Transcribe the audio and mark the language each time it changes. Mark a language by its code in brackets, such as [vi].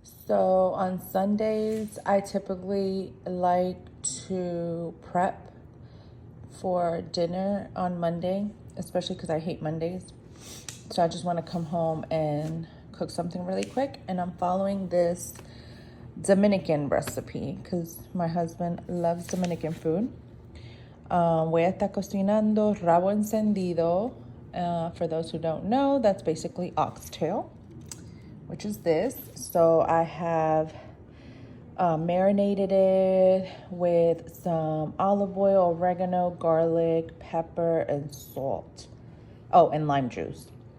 [en] So on Sundays, I typically like to prep for dinner on Monday, especially because I hate Mondays. So I just want to come home and cook something really quick. And I'm following this Dominican recipe because my husband loves Dominican food. [es] Voy a estar cocinando rabo encendido. [en] For those who don't know, that's basically oxtail, which is this. So I have marinated it with some olive oil, oregano, garlic, pepper, and salt. Oh, and lime juice.